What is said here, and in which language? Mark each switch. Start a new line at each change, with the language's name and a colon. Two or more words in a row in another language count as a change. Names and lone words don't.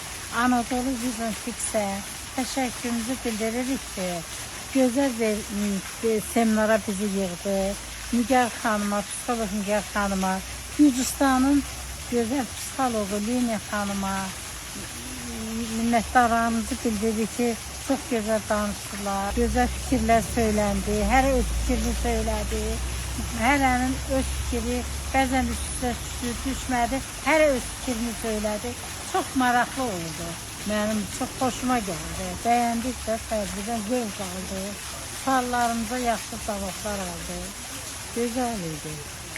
Azerbaijani: Anadolu Vision Kids'e təşəkkürümüzü bildiririk ki, gözəl bir seminara bizi yığdı. Nigar xanıma, psixolog Nigar xanıma, Gürcüstanın gözəl psixologu Lina xanıma minnətdarlığımızı bildiririk ki,
Turkish: çok güzel danıştılar, güzel fikirler söylendi, her öz fikrini söyledi,
Azerbaijani: hərənin öz fikri, bəzən üstə düşmədi,
Turkish: hər öz fikrini söyledi. Çok maraqlı oldu, benim çok hoşuma geldi, beğendik de tədbirdən zevk aldı,
Azerbaijani: suallarımıza yaxşı cavablar aldı, güzel idi.